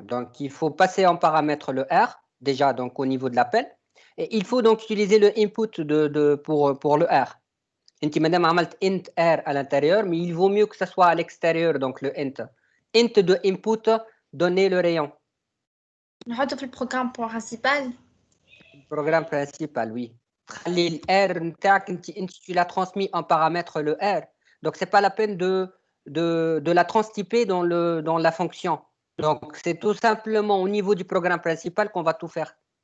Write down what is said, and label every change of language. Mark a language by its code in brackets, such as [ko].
[fr] Donc, il faut passer en paramètre le R, déjà donc au niveau de l'appel. Et il faut donc utiliser le input pour le R. [ar] انت [fr] madame [ar] عملت [fr] int R à l'intérieur, mais il vaut mieux que ça soit à l'extérieur, donc le int. Int de input, donner le rayon. [ar] نحطه في البروغرام [fr] principal. Le programme principal, oui. [ar] خلي ال R نتاعك انت [fr] tu l'as transmis en paramètre le R. Donc c'est pas la peine de la transtyper dans la fonction. Donc, c'est tout simplement au niveau du programme principal qu'on va tout faire.